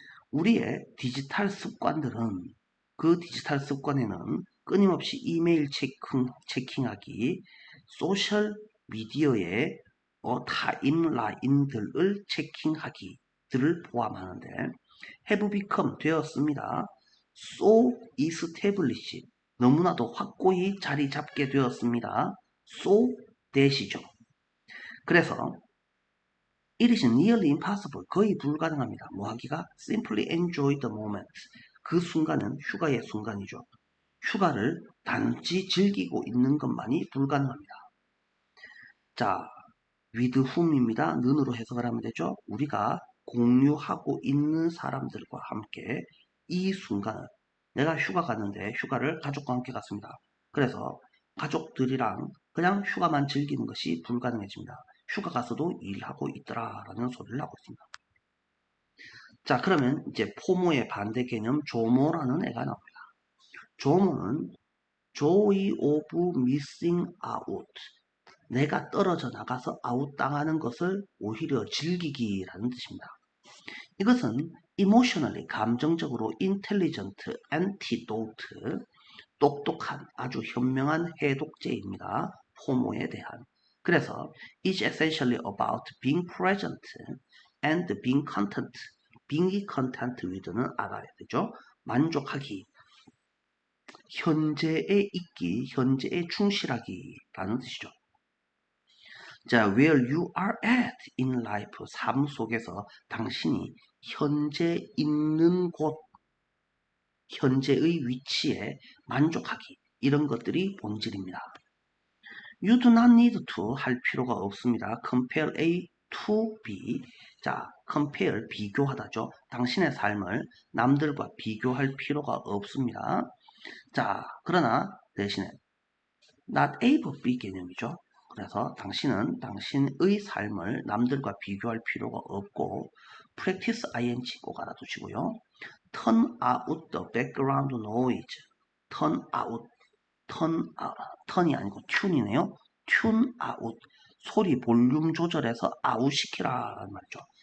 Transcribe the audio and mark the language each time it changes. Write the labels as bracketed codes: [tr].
[ko] 우리의 디지털 습관들은 그 디지털 습관에는 끊임없이 이메일 체킹하기, 소셜 미디어의 타임라인들을 체킹하기들을 포함하는데 [en] have become [ko] 되었습니다. [en] so established [ko] 너무나도 확고히 자리 잡게 되었습니다. [en] so that이죠. 그래서 it is nearly impossible [ko] 거의 불가능합니다. 뭐 하기가 [en] simply enjoy the moment [ko] 그 순간은 휴가의 순간이죠. 휴가를 단지 즐기고 있는 것만이 불가능합니다. 자, with whom입니다. 는으로 해석을 하면 되죠. 우리가 공유하고 있는 사람들과 함께 이 순간을 내가 휴가 갔는데 휴가를 가족과 함께 갔습니다. 그래서 가족들이랑 그냥 휴가만 즐기는 것이 불가능해집니다. 휴가 가서도 일하고 있더라라는 소리를 하고 있습니다. 자, 그러면 이제 포모의 반대 개념 조모라는 애가 나옵니다. [en] 조모는 joy of missing out. [ko] 내가 떨어져 나가서 아웃당하는 것을 오히려 즐기기라는 뜻입니다. 이것은 emotionally, 감정적으로 [en] intelligent antidote, [ko] 똑똑한 아주 현명한 해독제입니다. 포모에 대한. [en] 그래서 it's essentially about being present and being content. being content with [ko] 는 알아야 되죠. 만족하기, 현재에 있기, 현재에 충실하기라는 뜻이죠. 자, [en] where you are at in life, [ko] 삶 속에서 당신이 현재 있는 곳, 현재의 위치에 만족하기, 이런 것들이 본질입니다. [en] You do not need to [ko] 할 필요가 없습니다. [en] Compare A to B. [ko] 자, compare, 비교하다죠. 당신의 삶을 남들과 비교할 필요가 없습니다. 자, 그러나 대신에 [en] not A but B [ko] 개념이죠. 그래서 당신은 당신의 삶을 남들과 비교할 필요가 없고 [en] practice ing [ko] 꼭 알아두시고요. [en] turn out the background noise. turn out, turn이 아니고 tune이네요. tune out. [ko] 소리 볼륨 조절해서 아웃시키라는 말이죠.